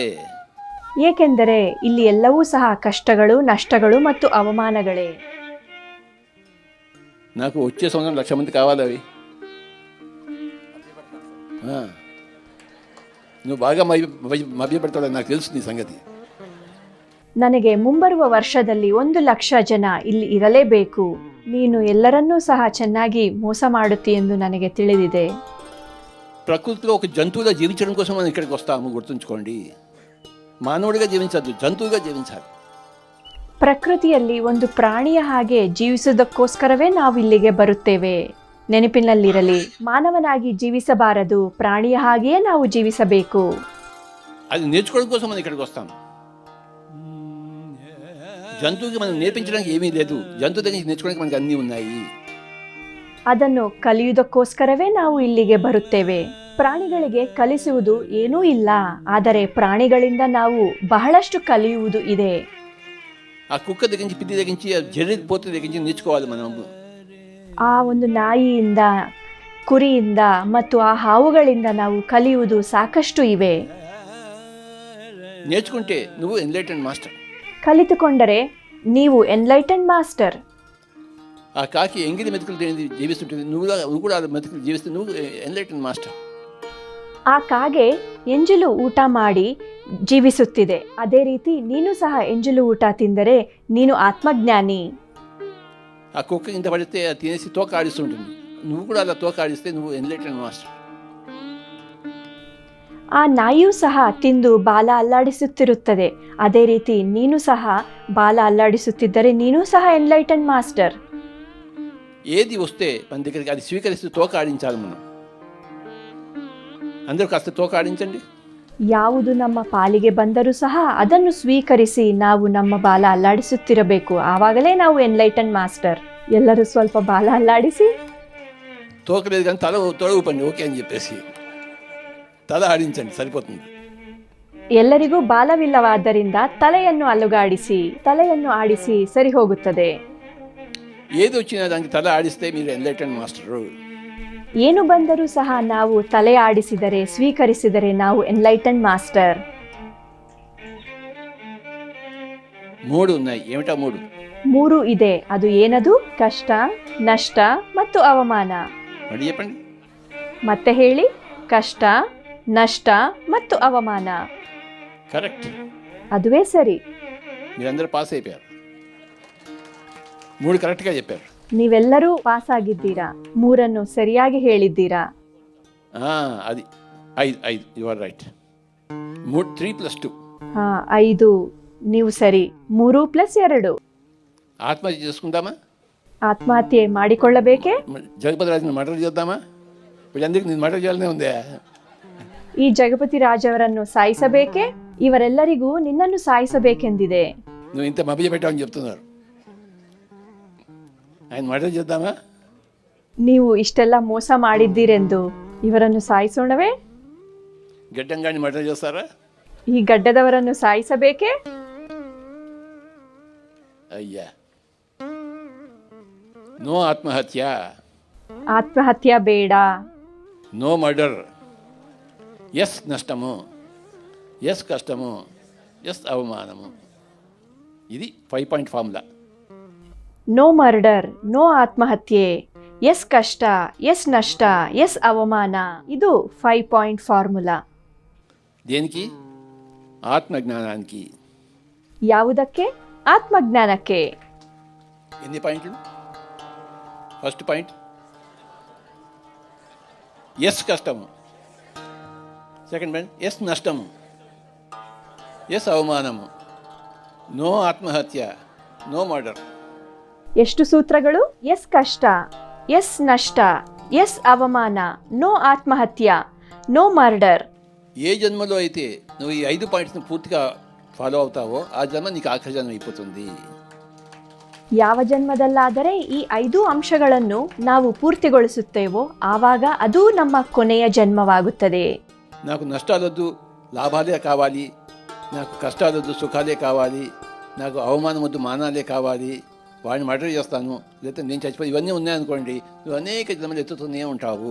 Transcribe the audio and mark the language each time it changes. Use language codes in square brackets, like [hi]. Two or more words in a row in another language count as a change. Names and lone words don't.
[kn] ಏಕೆಂದರೆ ಇಲ್ಲಿ ಎಲ್ಲವೂ ಸಹ ಕಷ್ಟಗಳು, ನಷ್ಟಗಳು ಮತ್ತು ಅವಮಾನಗಳೇ. [te] నాకు వచ్చే సంవత్సరం 1,00,000 మంది కావాలి. అవి నువ్వు బాగా మభ్యపెడతావు, నాకు తెలుసు నీ సంగతి. [kn] ನನಗೆ ಮುಂಬರುವ ವರ್ಷದಲ್ಲಿ 1,00,000 ಜನ ಇಲ್ಲಿ ಇರಲೇಬೇಕು. ನೀನು ಎಲ್ಲರನ್ನೂ ಸಹ ಚೆನ್ನಾಗಿ ಮೋಸ ಮಾಡುತ್ತಿ ಎಂದು ನನಗೆ ತಿಳಿದಿದೆ. [te] ప్రకృతిలో ఒక జంతువుగా జీవించడం కోసం మనం ఇక్కడికి వస్తాము, గుర్తుంచుకోండి. మానవుడిగా జీవించద్దు, జంతువుగా జీవించాలి. [kn] ಪ್ರಕೃತಿಯಲ್ಲಿ ಒಂದು ಪ್ರಾಣಿಯ ಹಾಗೆ ಜೀವಿಸುವುದಕ್ಕೋಸ್ಕರವೇ ನಾವು ಇಲ್ಲಿಗೆ ಬರುತ್ತೇವೆ. ನೆನಪಿನಲ್ಲಿರಲಿ, ಮಾನವನಾಗಿ ಜೀವಿಸಬಾರದು, ಪ್ರಾಣಿಯ ಹಾಗೆಯೇ ನಾವು ಜೀವಿಸಬೇಕು. [te] అది నేర్చుకోవడం కోసం మనం ఇక్కడికి వస్తాం. జంతువుకి మనం నేర్పించడానికి ఏమీ లేదు, జంతువు దగ్గర నేర్చుకోవడానికి మనకి అన్నీ ఉన్నాయి. [kn] ಅದನ್ನು ಕಲಿಯುವುದಕ್ಕೋಸ್ಕರವೇ ನಾವು ಇಲ್ಲಿಗೆ ಬರುತ್ತೇವೆ. ಪ್ರಾಣಿಗಳಿಗೆ ಕಲಿಸುವುದು ಏನೂ ಇಲ್ಲ, ಆದರೆ ಪ್ರಾಣಿಗಳಿಂದ ನಾವು ಬಹಳಷ್ಟು ಕಲಿಯುವುದು ಇದೆ. [te] ఆ కుక్క దగ్గర నుంచి, పిల్లి దగ్గర నుంచి, జర్రి పోత దగ్గర నుంచి నేర్చుకోవాలి మనం. [kn] ಆ ಒಂದು ನಾಯಿಯಿಂದ, ಕುರಿಯಿಂದ ಮತ್ತು ಆ ಹಾವುಗಳಿಂದ ನಾವು ಕಲಿಯುವುದು ಸಾಕಷ್ಟು ಇವೆ. [te] నేర్చుకుంటే నువ్వు [en] enlightened master. [kn] ಕಲಿತುಕೊಂಡರೆ ನೀವು [en] enlighten master. [te] ఆ కాకి ఎంగిలి మెతుకులు జీవిస్తుంటుంది, నువ్వు కూడా మెతుకులు జీవిస్తే నువ్వు [en] enlightened master. [kn] ಆ ಕಾಗೆ ಎಂಜಲು ಊಟ ಮಾಡಿ ಜೀವಿಸುತ್ತಿದೆ, ಅದೇ ರೀತಿ ನೀನು ಸಹ ಎಂಜಲು ಊಟ ತಿಂದರೆ ನೀನು ಆತ್ಮಜ್ಞಾನಿ. [te] ఆ కుక్క ఇంత పడితే అది తినేసి తోక ఆడిస్తుంటుంది, నువ్వు కూడా అలా తోక ఆడిస్తే నువ్వు [en] enlightened master. [kn] ಆ ನಾಯಿಯೂ ಸಹ ತಿಂದು ಬಾಲ ಅಲ್ಲಾಡಿಸುತ್ತಿರುತ್ತದೆ, ಅದೇ ರೀತಿ ನೀನು ಸಹ ಬಾಲ ಅಲ್ಲಾಡಿಸುತ್ತಿದ್ದರೆ ನೀನು ಸಹ [en] enlighten master. [te] ఏది వస్తే మన దగ్గరికి అది స్వీకరిస్తూ తోక ఆడించాలి మనం. అందరూ కాస్త తోక ఆడించండి. [kn] ಯಾವುದು ನಮ್ಮ ಪಾಲಿಗೆ ಬಂದರೂ ಸಹ ಅದನ್ನು ಸ್ವೀಕರಿಸಿ ನಾವು ನಮ್ಮ ಬಾಲ ಅಲ್ಲಾಡಿಸುತ್ತಿರಬೇಕು, ಆವಾಗಲೇ ನಾವು [en] enlighten master. [kn] ಎಲ್ಲರೂ ಸ್ವಲ್ಪ ಬಾಲ ಅಲ್ಲಾಡಿಸಿ. [te] తోక లేదు కానీ తల ఊపండి, ఓకే అని చెప్పేసి తల ఆడించండి, సరిపోతుంది. [kn] ಎಲ್ಲರಿಗೂ ಬಾಲವಿಲ್ಲವಾದ್ದರಿಂದ ತಲೆಯನ್ನು ಅಲುಗಾಡಿಸಿ, ತಲೆಯನ್ನು ಆಡಿಸಿ ಸರಿ ಹೋಗುತ್ತದೆ. [te] ఏది వచ్చినా దానికి తల ఆడిస్తే మీరు [en] enlightened master. [kn] ಏನು ಬಂದರೂ ಸಹ ನಾವು ತಲೆ ಆಡಿಸಿದರೆ, ಸ್ವೀಕರಿಸಿದರೆ ನಾವು [en] enlighten master. [te] 3 ఉన్నాయి. ఏమిటా 3? [kn] 3 ಇದೆ. ಅದು ಏನದು? ಕಷ್ಟ, ನಷ್ಟ ಮತ್ತು ಅವಮಾನ. [te] మరి చెప్పండి. [kn] ಮತ್ತೆ ಹೇಳಿ. ಕಷ್ಟ, ನಷ್ಟ ಮತ್ತು ಅವಮಾನ. [te] కరెక్ట్. [kn] ಅದುವೇ ಸರಿ. [te] మీరందరూ పాస్ అయిపోయారు. 3 కరెక్ట్గా చెప్పారు. [kn] ನೀವೆಲ್ಲರೂ ಪಾಸ್ ಆಗಿದ್ದೀರಾ, 3 ಸರಿಯಾಗಿ ಹೇಳಿದ್ದೀರಾ. [en] అది 5 you are right. 3 + 2. [kn] 5 ನೀವು ಸರಿ. 3 + 2. [te] ఆత్మహత్య చేసుకుందామా? [kn] ಆತ್ಮಹತ್ಯೆ ಮಾಡಿಕೊಳ್ಳಬೇಕೆ? [te] జగపతి రాజుని మర్డర్ చేద్దామా? వీళ్ళందరికీ నేను మర్డర్ చేయాలనే ఉందే. [kn] ಈ ಜಗಪತಿ ರಾಜವರನ್ನು ಸಾಯಿಸಬೇಕೆ? ಇವರೆಲ್ಲರಿಗೂ ನಿನ್ನನ್ನು ಸಾಯಿಸಬೇಕೆಂದಿದೆ. [te] నువ్వు ఇంత మభ్య పెట్టావని చెప్తున్నారు. ఆయన మర్డర్ చేద్దామా? [kn] ನೀವು ಇಷ್ಟೆಲ್ಲ ಮೋಸ ಮಾಡಿದ್ದೀರೆಂದು ಇವರನ್ನು ಸಾಯಿಸೋಣವೇ? [te] గడ్డంగాని మర్డర్ చేస్తారా? [kn] ಈ ಗಡ್ಡದವರನ್ನು ಸಾಯಿಸಬೇಕೆ? [te] అయ్యా, నో ఆత్మహత్య, [kn] ಆತ್ಮಹತ್ಯೆ ಬೇಡ. [en] no murder, [te] ఎస్ నష్టము, ఎస్ కష్టము, ఎస్ అవమానము. ఇది 5 [en] point formula. no murder, [kn] ನೋ ಆತ್ಮಹತ್ಯೆ, ಎಸ್ ಕಷ್ಟ, ಎಸ್ ನಷ್ಟ, ಎಸ್ ಅವಮಾನ. ಇದು 5 [en] point formula. [te] దేనికి? ఆత్మజ్ఞానానికి. [kn] ಯಾವುದಕ್ಕೆ? ಆತ್ಮಜ್ಞಾನಕ್ಕೆ. [te] ఎన్ని పాయింట్లు? [en] first point yes [te] కష్టము, [en] second point yes [te] నష్టము, ఎస్ అవమానము, నో ఆత్మహత్య, [en] no murder. [kn] ಎಷ್ಟು ಸೂತ್ರಗಳು? ಎಸ್ ಕಷ್ಟ, ಎಸ್ ನಷ್ಟ, ಎಸ್ ಅವಮಾನ, ನೋ ಆತ್ಮಹತ್ಯ, [en] no murder. [te] ఏ జన్మలో అయితే నువ్వు ఈ 5 పాయింట్స్ని పూర్తిగా ఫాలో అవుతావో ఆ జన్మ నీకు ఆఖరి జన్మ అయిపోతుంది. [kn] ಯಾವ ಜನ್ಮದಲ್ಲಾದರೆ ಈ 5 ಅಂಶಗಳನ್ನು ನಾವು ಪೂರ್ತಿಗೊಳಿಸುತ್ತೇವೋ ಆವಾಗ ಅದು ನಮ್ಮ ಕೊನೆಯ ಜನ್ಮವಾಗುತ್ತದೆ. [te] నాకు నష్టాలొద్దు, లాభాలే కావాలి, నాకు కష్టాలొద్దు, సుఖాలే కావాలి, నాకు అవమానం వద్దు, మానాలే కావాలి, వాడిని మర్డర్ చేస్తాను, లేకపోతే నేను చచ్చిపోయి, ఇవన్నీ ఉన్నాయనుకోండి, నువ్వు అనేక జన్మలు ఎత్తుతూనే ఉంటావు.